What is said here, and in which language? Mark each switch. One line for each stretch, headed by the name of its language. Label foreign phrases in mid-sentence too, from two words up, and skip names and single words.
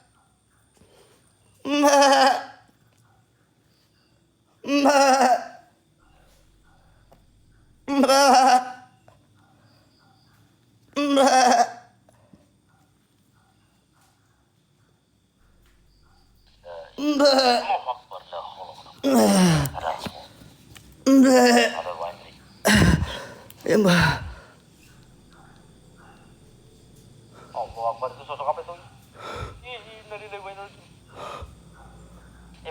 Indonesian: Mbak. Mbak. Mbak. Mbak. Mbak.
Arabic: الله أكبر، لا حول ولا قوة
Indonesian: Mbak.
Arabic: إلا بالله.
Indonesian: Ya Mbak.
Arabic: الله أكبر
Indonesian: itu sosok apa itu?
Arabic: إنا لله وإنا إليه راجعون.